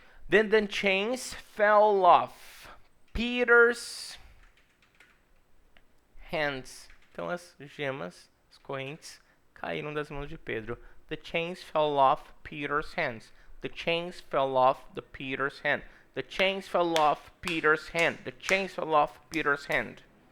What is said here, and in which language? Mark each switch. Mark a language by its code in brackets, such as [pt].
[en] Then the chains fell off Peter's hands. [pt] Então as gemas, as correntes, caíram das mãos de Pedro. [en] The chains fell off Peter's hands. The chains fell off the Peter's hand. The chains fell off Peter's hand. The chains fell off Peter's hand.